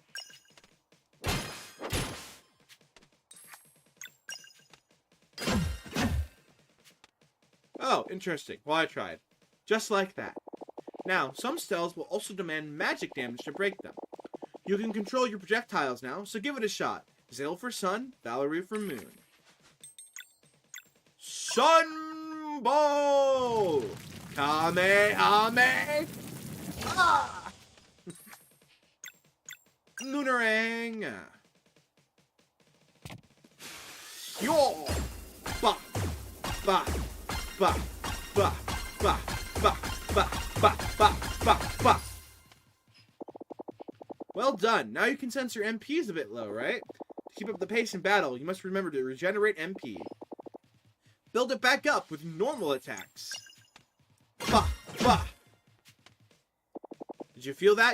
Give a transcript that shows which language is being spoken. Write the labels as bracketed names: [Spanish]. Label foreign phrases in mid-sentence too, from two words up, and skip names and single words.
[English] Oh, interesting. Well, I tried. Just like that. Now, some spells will also demand magic damage to break them. You can control your projectiles now, so give it a shot. Zale for sun, Valerie for moon. Sunball! Kamehame! Ah! Moonerang! Yo! Ba! Ba! Ba! Ba! Ba! Ba! Ba! Ba! Ba! Ba! Ba! Well done. Now you can sense your MP's a bit low, right? To keep up the pace in battle, you must remember to regenerate MP. Build it back up with normal attacks. Bah! Bah! Did you feel that?